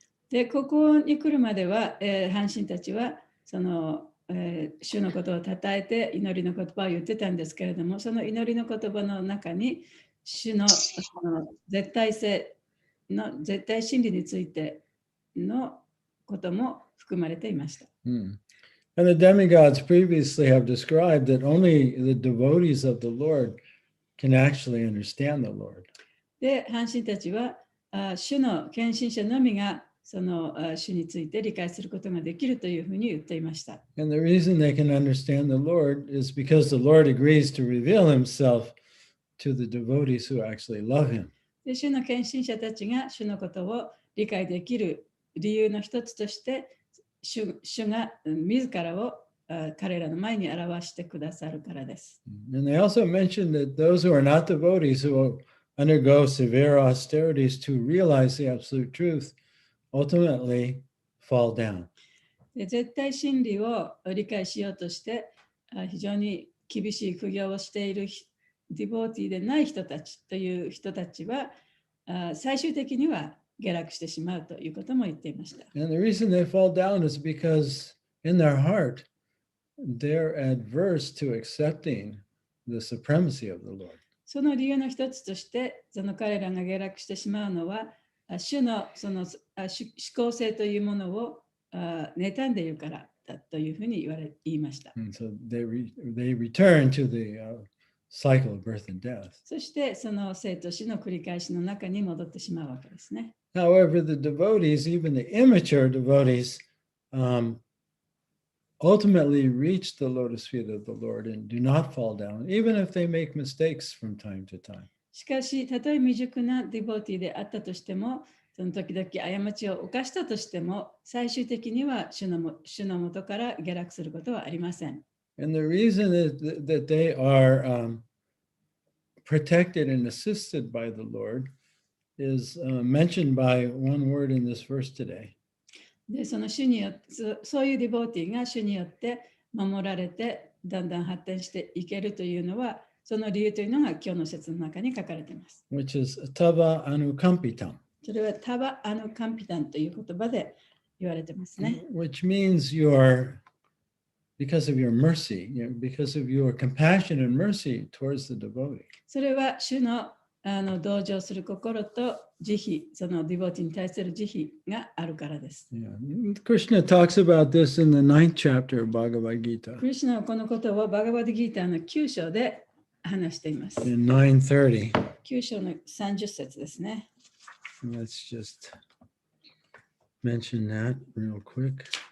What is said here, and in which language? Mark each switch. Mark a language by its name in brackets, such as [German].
[Japanese] でここに来るまでは、半身たちはその、主のことをたたえて祈りの言葉を言ってたんですけれども、その祈りの言葉の中に主の絶対性の絶対真理についてのことも含まれていました。 [English] And the demigods previously have described that only the devotees of the Lord can actually understand the Lord. [Japanese] で、半身たちは主の献身者のみがその主について理解することができるというふうに言っていました。 [English] And the reason they can understand the Lord is because the Lord agrees to reveal himself to the devotees who actually love him. [Japanese] で、主の献身者たちが主のことを理解できる理由の一つとして、主が自らを彼らの前に表してくださるからです。 [English] And they also mentioned that those who are not devotees who will undergo severe austerities to realize the absolute truth ultimately fall down. [Japanese] で、絶対真理を理解しようとして非常に厳しい苦行をしているディボーティーでない人たちという人たちは最終的には下落してしまうということも言っていました。 [English] And the reason they fall down is because in their heart they're adverse to accepting the supremacy of the Lord. [Japanese] その理由の一つとして、その彼らが下落してしまうのは、主のその思考性というものを妬んでいるからだというふうに言いました。 [English] And so they return to the cycle of birth and death. [Japanese] そしてその生と死の繰り返しの中に戻ってしまうわけですね。 [English] However, the devotees, even the immature devotees, ultimately reach the lotus feet of the Lord and do not fall down, even if they make mistakes from time to time. [Japanese] しかし、たとえ未熟なディボーティーであったとしても、その時々過ちを犯したとしても、最終的には主の元から下落することはありません。 [English] And the reason is that they are protected and assisted by the Lord is mentioned by one word in this verse today. [Japanese] で、その主によって、そういうディボーティーが主によって守られて、だんだん発展していけるというのは、その理由というのが今日の説の中に書かれています。 [English] Which is tava anukampitam. [Japanese] それはタバアヌカンピタンという言葉で言われてますね。 [English] Which means because of your mercy, because of your compassion and mercy towards the devotee. [Japanese] それは主の同情する心と慈悲、そのディボーティーに対する慈悲があるからです。 [English] Yeah. Krishna talks about this in the 9th chapter of Bhagavad Gita. [Japanese] クリシュナはこのことをバガバディギーターの9章で話しています。 [English] In 9:30. [Japanese] 9章の30節ですね。 [English] Let's just mention that real quick.